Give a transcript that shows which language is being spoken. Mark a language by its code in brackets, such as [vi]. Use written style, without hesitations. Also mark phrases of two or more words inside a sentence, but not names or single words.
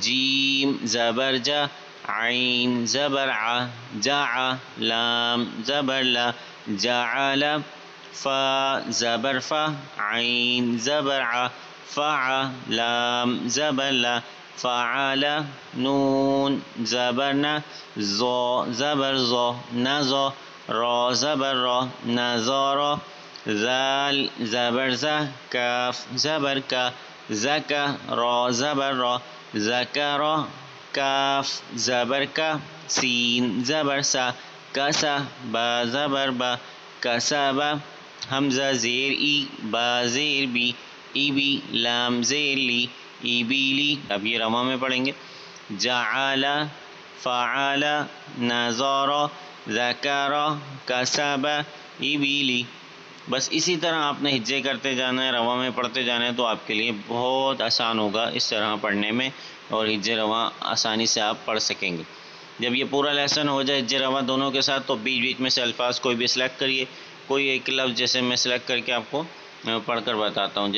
[ur] جیم زبر جا، عین زبر ع، جاع، لام زبر لا، جعل۔ فا زبر فا، عین زبر ع، فع، لام زبر لا، فعل۔ نون زبر نا، زو زبر زو، نزو، را زبر را، نزارا۔ ذال زبر زا، کاف زبر کا، زکا، را زبر را، ذکرا۔ کاف زبر کا، سین زبر سا، کسا، با زبر با، کسبا۔ حمزہ زیر ای، با زیر بی، ای بی، لام زیر لی، ای بی لی۔ اب یہ رواں میں پڑھیں گے، جعل، فعل، نظر، ذکر، کسب، ای بی لی۔ بس اسی طرح آپ نے ہجے کرتے جانا ہے، رواں میں پڑھتے جانا ہے، تو آپ کے لیے بہت آسان ہوگا اس طرح پڑھنے میں، اور ہجے رواں آسانی سے آپ پڑھ سکیں گے۔ جب یہ پورا لیسن ہو جائے ہجے رواں دونوں کے ساتھ، تو بیچ بیچ میں سے الفاظ کوئی بھی سلیکٹ کریے، کوئی ایک لفظ جیسے میں سلیکٹ کر کے آپ کو پڑھ کر بتاتا ہوں۔